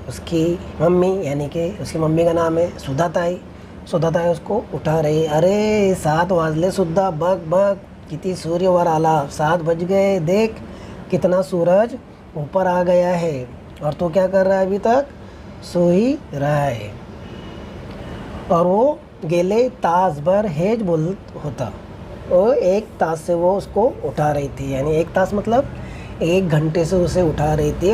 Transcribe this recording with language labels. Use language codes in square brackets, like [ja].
[hi] उसकी मम्मी, यानी कि उसकी मम्मी का नाम है सुधाताई उसको उठा रही है। [mr] अरे 7 वाजले सुद्धा, बघ किती सूर्य वर आला। [hi] 7 बज गए, देख कितना सूरज ऊपर आ गया है और तू क्या कर रहा है? अभी तक सो ही रहा है। [mr] और वो गेले तास भर हेज बोलत होता। [hi] और 1 तास से वो उसको उठा रही थी, यानी 1 तास मतलब 1 घंटे से उसे उठा रही थी।